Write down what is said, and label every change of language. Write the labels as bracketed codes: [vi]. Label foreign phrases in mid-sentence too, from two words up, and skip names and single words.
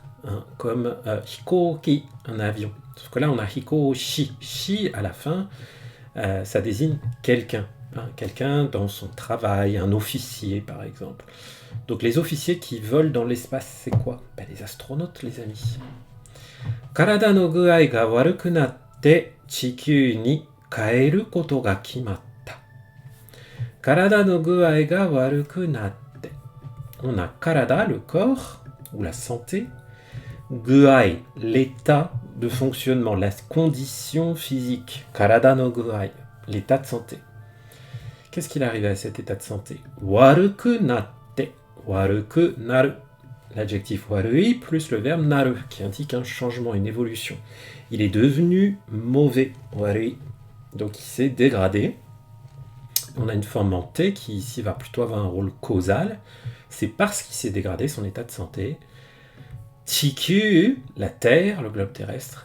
[fr] Hein, comme hikoki, un avion. Sauf que là, on a hikoshi. Shi à la fin, ça désigne quelqu'un. Quelqu'un dans son travail, un officier par exemple. Donc les officiers qui volent dans l'espace, c'est quoi? Les astronautes, les amis. [ja] 体の具合が悪くなって地球に帰ることが決まった. 体の具合が悪くなって. [fr] On a karada, le corps, ou la santé. Guai, l'état de fonctionnement, la condition physique. [ja] 体の具合, [fr] l'état de santé. Qu'est-ce qu'il arrive à cet état de santé? [ja] 悪くなって。悪くなる. [fr] L'adjectif warui plus le verbe naru qui indique un changement, une évolution. Il est devenu mauvais. Warui. Donc il s'est dégradé. On a une forme en T qui ici va plutôt avoir un rôle causal. C'est parce qu'il s'est dégradé son état de santé. Chikyu, la Terre, le globe terrestre.